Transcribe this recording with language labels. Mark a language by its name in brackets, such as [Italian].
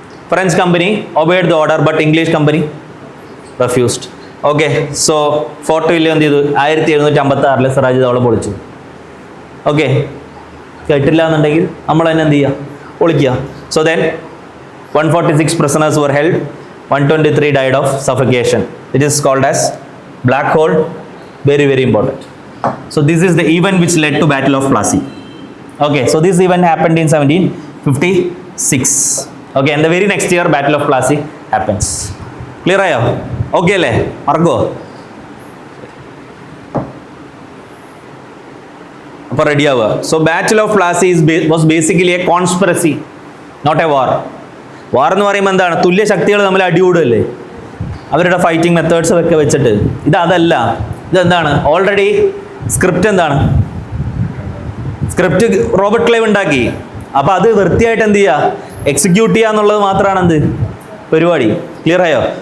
[English] French company obeyed the order, but English company refused. [Malayalam] Okay, so fort William എന്ത് ചെയ്തു, 1756 സിറാജുദ്ദൗള പൊളിച്ചു. Okay, കേട്ടില്ല എന്നുണ്ടെങ്കിൽ നമ്മൾ തന്നെ എന്ത് ചെയ്യുക, പൊളിക്കുക. [English] So then 146 prisoners were held, 123 died of suffocation. It is called as black hole. Very, very important. So this is the event which led to Battle of Plassey. Okay, so this event happened in 1756. Okay, and the very next year Battle of Plassey happens. [Malayalam] Clear ആയോ? Okay അല്ലേ? മറക്കോ? അപ്പോൾ ready ആവുക. [English] So Battle of Plassey was basically a conspiracy, not a war. [Malayalam] വാർ എന്ന് പറയുമ്പോൾ എന്താണ്, തുല്യ ശക്തികൾ തമ്മിൽ അടികൂടല്ലേ, അവരുടെ ഫൈറ്റിംഗ് മെത്തേഡ്സ് ഒക്കെ വെച്ചിട്ട്. അതല്ല, ഇതെന്താണ്, ഓൾറെഡി സ്ക്രിപ്റ്റ് എന്താണ്, സ്ക്രിപ്റ്റ് റോബർട്ട് ക്ലൈവ് ഉണ്ടാക്കി. അപ്പോൾ അത് വൃത്തിയായിട്ട് എന്ത് ചെയ്യുക, എക്സിക്യൂട്ട് ചെയ്യുക എന്നുള്ളത് മാത്രമാണ് എന്ത് പരിപാടി. ക്ലിയർ ആയോ?